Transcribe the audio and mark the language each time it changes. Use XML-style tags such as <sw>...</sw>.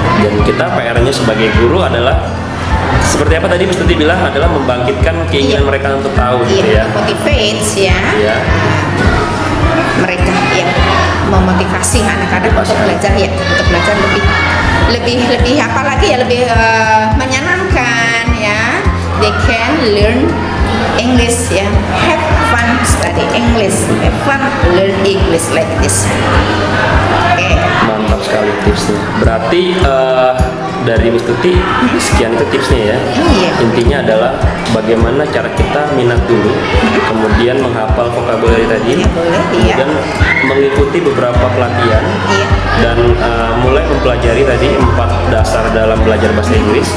<id>Dan kita PR-nya sebagai guru adalah seperti apa tadi Mas Tuti bilang, adalah membangkitkan keinginan Iya. mereka untuk tahu gitu ya.</id> <en>Motivates ya.</en> <id>Ya. Mereka yang memotivasi anak-anak untuk belajar ya, untuk belajar lebih apa lagi ya, lebih menyenangkan ya.</id> <en>They can learn English ya. Have fun study English. Have fun learn English like this.</en> <id>Oke. Mantap sekali tipsnya. Berarti dari Miss Tuti sekian itu tipsnya ya. Iya. Intinya adalah bagaimana cara kita minat dulu, kemudian menghafal vocabulary tadi, Ya, boleh, iya. dan mengikuti beberapa pelatihan, Iya. dan mulai mempelajari tadi 4 dasar dalam belajar bahasa Inggris.</id>